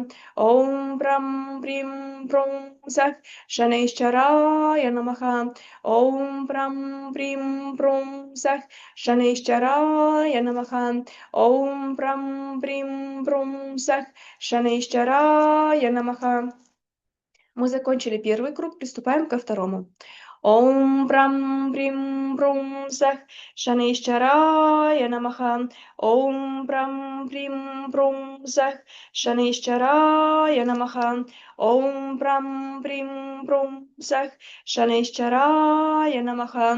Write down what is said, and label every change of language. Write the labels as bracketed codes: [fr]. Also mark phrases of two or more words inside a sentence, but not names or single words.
[sa] ॐ प्रां प्रीं प्रौं सः शनैश्वराय नमः. ॐ प्रां प्रीं प्रौं सः शनैश्वराय नमः. ॐ प्रां प्रीं प्रौं सः शनैश्वराय नमः. [ru] Мы закончили первый круг, приступаем ко второму. [sa] ॐ प्रां प्रीं प्रौं सः शनैश्वराय नमः. ॐ प्रां प्रीं प्रौं सः शनैश्वराय नमः. ॐ प्रां प्रीं प्रौं सः शनैश्वराय नमः.